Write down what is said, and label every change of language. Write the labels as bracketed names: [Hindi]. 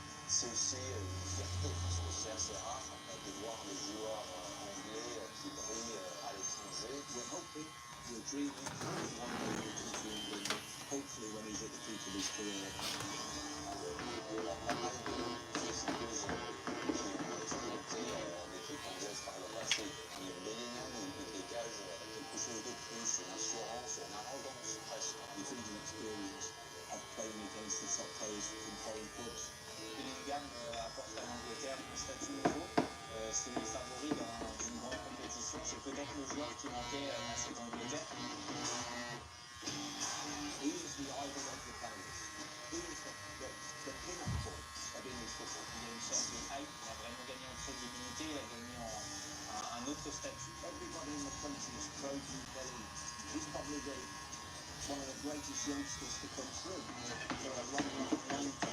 [French] C'est aussi une fierté parce que c'est assez rare de voir les joueurs anglais qui brillent à l'étranger. [English] We're hoping, we're dreaming, one day we'll come to England, hopefully when he's at the peak of his career. [French] Il y a pas mal de joueuses qui ont exploité l'équipe anglaise par le passé. Mais Bellingham, il dégage quelque chose de plus, une assurance, une arrogance presque. [English] You think the experience of playing against the top players from foreign clubs. [French] Bellingham apporte à l'Angleterre un statut nouveau. C'est le favori dans une grande compétition. C'est peut-être le joueur qui manquait à cette Angleterre. [English] He is the idol of the players. He is the pinnacle of English football. [French] Il y a une sorte de hype. Il a vraiment gagné en crédibilité. Il a gagné un autre statut. [English] Everybody in the country is praising Belly. He's probably one of the greatest youngsters to come through for a long time.